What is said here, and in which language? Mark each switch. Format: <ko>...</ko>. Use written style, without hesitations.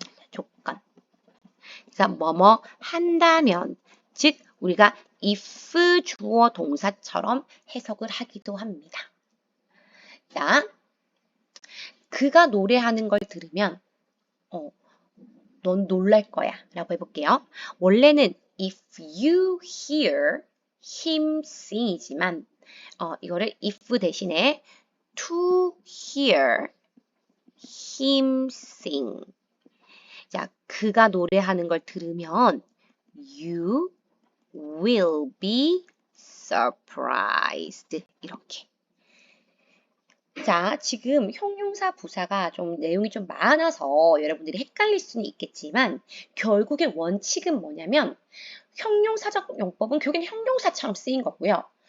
<ko>조건. 그래서 뭐뭐 한다면, 즉 우리가 if 주어 동사처럼 해석을 하기도 합니다. 자, 그가 노래하는 걸 들으면 넌 놀랄 거야 라고 해볼게요. 원래는</ko> <en>if you hear him sing</en> <ko>이지만 이거를</ko> <en>if</en> <ko>대신에</ko> <en>to hear him sing.</en> <ko>자, 그가 노래하는 걸 들으면</ko> <en>you will be surprised.</en> <ko>이렇게. 자, 지금 형용사 부사가 좀 내용이 좀 많아서 여러분들이 헷갈릴 수는 있겠지만 결국에 원칙은 뭐냐면 형용사적 용법은 결국엔 형용사처럼 쓰인 거고요.</ko>